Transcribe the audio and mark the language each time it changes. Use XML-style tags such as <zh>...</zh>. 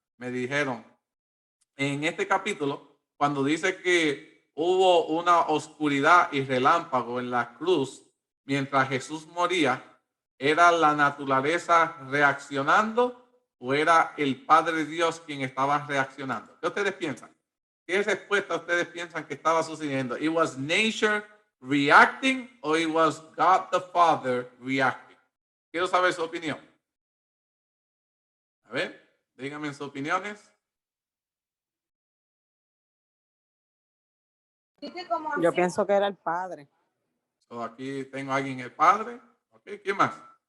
<es>Me dijeron, en este capítulo, cuando dice que hubo una oscuridad y relámpago en la cruz mientras Jesús moría, ¿era la naturaleza reaccionando o era el Padre Dios quien estaba reaccionando? ¿Qué ustedes piensan? ¿Qué respuesta ustedes piensan que estaba sucediendo?</es> <en>¿It was nature reacting or it was God the Father reacting?</en> <es>Quiero saber su opinión. A ver, díganme sus opiniones. Yo pienso que era el padre. So, aquí tengo a alguien, el padre. Ok, ¿quién más?</es>